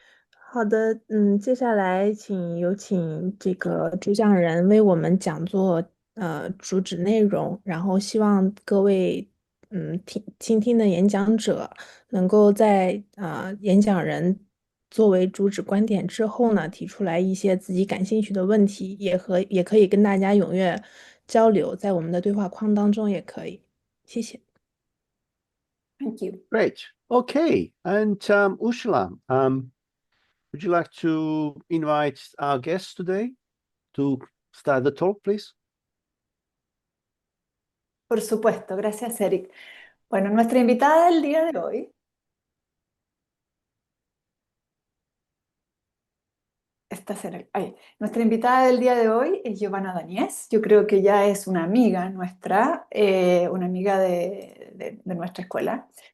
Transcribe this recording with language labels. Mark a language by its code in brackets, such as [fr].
[zh] 好的，接下来有请这个主讲人为我们讲座主旨内容，然后希望各位倾听的演讲者能够在演讲人作为主旨观点之后呢，提出来一些自己感兴趣的问题，也可以跟大家踊跃交流，在我们的对话框当中也可以，谢谢。 [en] Thank you. Great. Okay. And Ursula, would you like to invite our guests today to start the talk, please? [es] Por supuesto, gracias, Eric. Bueno, nuestra invitada del día de hoy nuestra invitada del día de hoy es Giovanna Danies. Yo creo que ya es una amiga nuestra, una amiga de nuestra escuela.